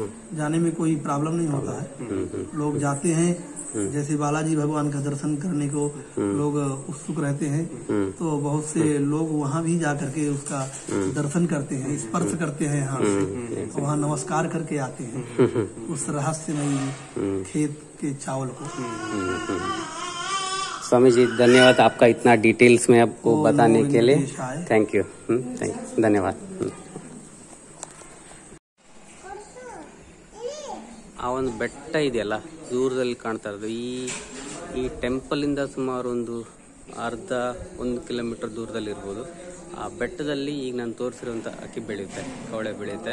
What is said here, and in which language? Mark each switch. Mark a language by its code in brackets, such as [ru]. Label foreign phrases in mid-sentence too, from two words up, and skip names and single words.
[hi] जाने में कोई प्रॉब्लम नहीं होता है। लोग जाते हैं, जैसे बालाजी भगवान का दर्शन करने को लोग उत्सुक रहते हैं, तो बहुत से लोग वहाँ भी जाकर के उसका दर्शन करते हैं, स्पर्श करते हैं हाथ से, तो वहाँ नमस्कार करके आते हैं उस रहस्यमयी खेत के चावल को। स्वामी जी, धन्यवाद आपका इतना डिटेल्स में आपको बताने के लिए। [en] thank you, [hi] धन्यवाद। [kn] ಆ ಒಂದು ಬೆಟ್ಟ ಇದೆಯಲ್ಲ ದೂರದಲ್ಲಿ ಕಾಣ್ತಾ ಇರೋದು, ಈ ಟೆಂಪಲ್ ಇಂದ ಸುಮಾರು ಒಂದು ಅರ್ಧ 1 ಕಿಲೋಮೀಟರ್ ದೂರದಲ್ಲಿ ಇರ್ಬೋದು. ಆ ಬೆಟ್ಟದಲ್ಲಿ ಈಗ ನಾನು ತೋರಿಸಿರುವಂಥ ಅಕ್ಕಿ ಬೆಳೆಯುತ್ತೆ, ಕವಳೆ ಬೆಳೆಯುತ್ತೆ.